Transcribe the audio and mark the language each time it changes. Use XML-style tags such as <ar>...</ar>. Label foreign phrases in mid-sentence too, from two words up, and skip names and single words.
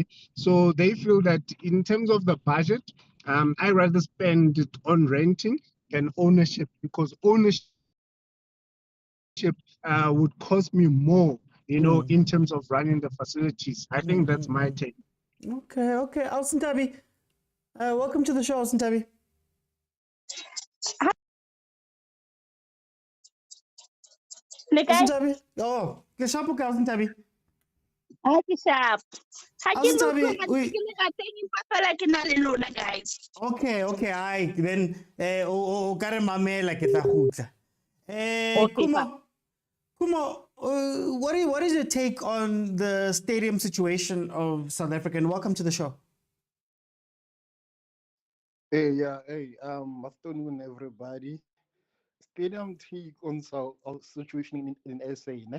<en>So they feel that in terms of the budget, I rather spend it on renting than ownership, because ownership would cost me more, you know, in terms of running the facilities. I think that's my take. Okay. Alison Tabby, welcome to the show, Alison Tabby. Alison Tabby.</en> <st>Oh, ke sharp ka Alison Tabby.</st> <en>Sharp. Alison Tabby, Guys.</en> <st>Okay,</st> <en>I then</en> <st>o ka re mamela ke tla gutla.</st> <en>Kumo, what is your take on the stadium situation of South Africa? And welcome to the show. Hey, afternoon, everybody. Stadium take on our situation in SA, ne?</en>